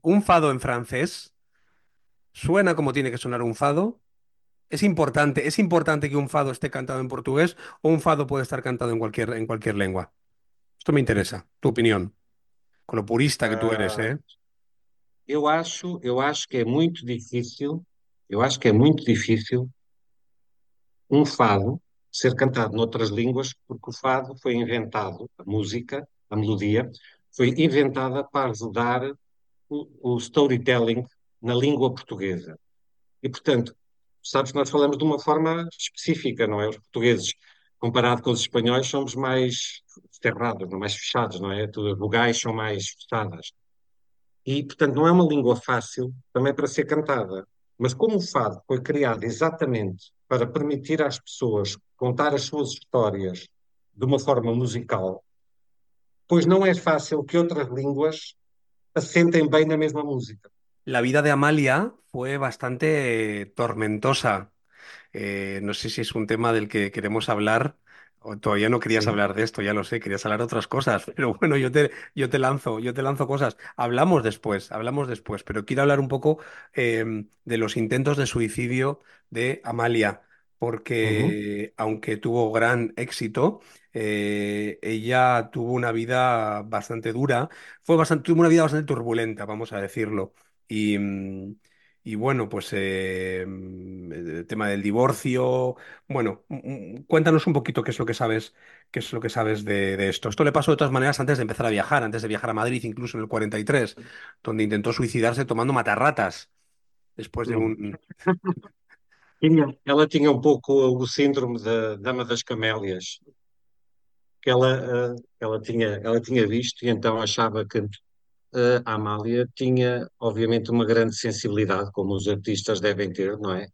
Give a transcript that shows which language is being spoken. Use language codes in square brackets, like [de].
[es] un fado en francés suena como tiene que sonar un fado. Es importante que un fado esté cantado en portugués o un fado puede estar cantado en cualquier lengua. Esto me interesa, tu opinión, con lo purista que tú eres, ¿eh? [pt] Eu acho que é muito difícil, eu acho que é muito difícil um fado ser cantado noutras línguas, porque o fado foi inventado, a música, a melodia, foi inventada para ajudar o storytelling na língua portuguesa. E, portanto, sabes que nós falamos de uma forma específica, não é? Os portugueses, comparado com os espanhóis, somos mais cerrados, não? Mais fechados, não é? As vogais são mais fechadas. E, portanto, não é uma língua fácil também para ser cantada. Mas como o fado foi criado exatamente para permitir às pessoas contar as suas histórias de uma forma musical, pois não é fácil que outras línguas assentem bem na mesma música. [es] La vida de Amalia fue bastante tormentosa. No sé si es un tema del que queremos hablar, o todavía no querías hablar de esto, ya lo sé, querías hablar de otras cosas, pero bueno, yo te lanzo cosas. Hablamos después, pero quiero hablar un poco de los intentos de suicidio de Amalia, porque aunque tuvo gran éxito, ella tuvo una vida bastante dura, tuvo una vida bastante turbulenta, vamos a decirlo. Y bueno, pues el tema del divorcio. Bueno, cuéntanos un poquito qué es lo que sabes de esto. Esto le pasó de todas maneras antes de empezar a viajar, antes de viajar a Madrid, incluso en el 43, donde intentó suicidarse tomando matarratas. Después de un. [pt] Ela tinha um pouco o síndrome da Dama das Camélias, que ela tinha visto, e então achava que a Amália tinha, obviamente, uma grande sensibilidade, como os artistas devem ter, não é?